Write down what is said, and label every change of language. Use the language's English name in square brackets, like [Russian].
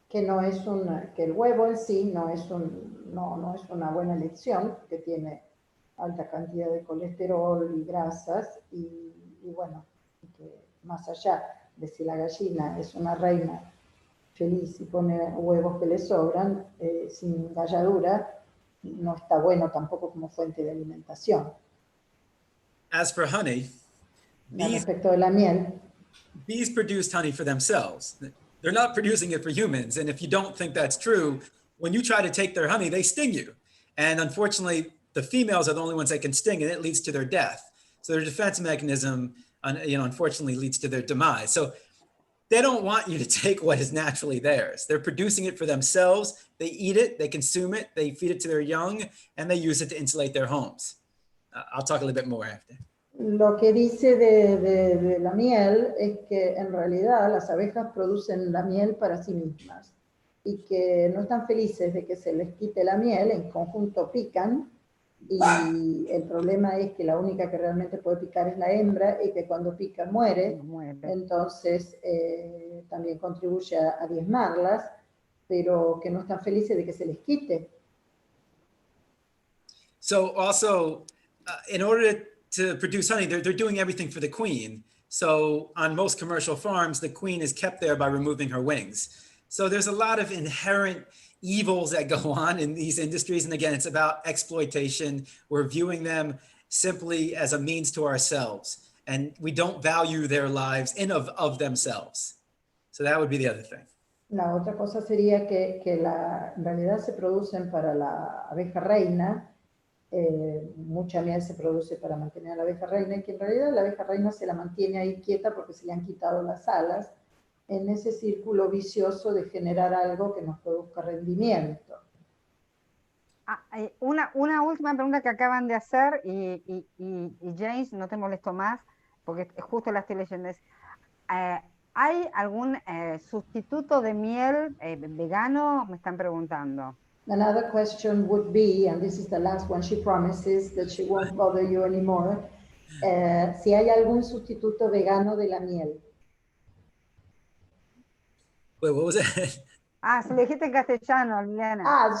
[Spanish] Que el huevo en sí no es una buena elección, que tiene alta cantidad de colesterol y grasas, y bueno, que más allá de si la gallina es una reina feliz y pone huevos que le sobran, sin galladura, no está bueno tampoco como fuente de alimentación. [English] As for honey, [Spanish] respecto de la miel, [English] bees produced honey for themselves. They're not producing it for humans. And if you don't think that's true, when you try to take their honey, they sting you. And unfortunately, the females are the only ones that can sting, and it leads to their death. So their defense mechanism, unfortunately, leads to their demise. So they don't want you to take what is naturally theirs. They're producing it for themselves. They eat it, they consume it, they feed it to their young, and they use it to insulate their homes. I'll talk a little bit more after. [Spanish] Lo que dice de la miel es que en realidad las abejas producen la miel para sí mismas y que no están felices de que se les quite la miel, en conjunto pican, y el problema es que la única que realmente puede picar es la hembra y que cuando pica muere. Entonces también contribuye a diezmarlas, pero que no están felices de que se les quite. [English] So also, in order to produce honey, they're doing everything for the queen. So on most commercial farms, the queen is kept there by removing her wings. So there's a lot of inherent evils that go on in these industries. And again, it's about exploitation. We're viewing them simply as a means to ourselves. And we don't value their lives in of themselves. So that would be the other thing. [Spanish] La otra cosa sería que en realidad se producen para la abeja reina. Mucha miel se produce para mantener a la abeja reina, y que en realidad la abeja reina se la mantiene ahí quieta porque se le han quitado las alas, en ese círculo vicioso de generar algo que nos produzca rendimiento. Una última pregunta que acaban de hacer, y James, no te molesto más, porque justo la estoy leyendo, es, ¿Hay algún sustituto de miel vegano? Me están preguntando. [English] Another question would be, and this is the last one, she promises that she won't bother you anymore, [Spanish] si hay algún sustituto vegano de la miel. [English] Wait, what was that? [Spanish] Ah, se lo dijiste en castellano, Liliana.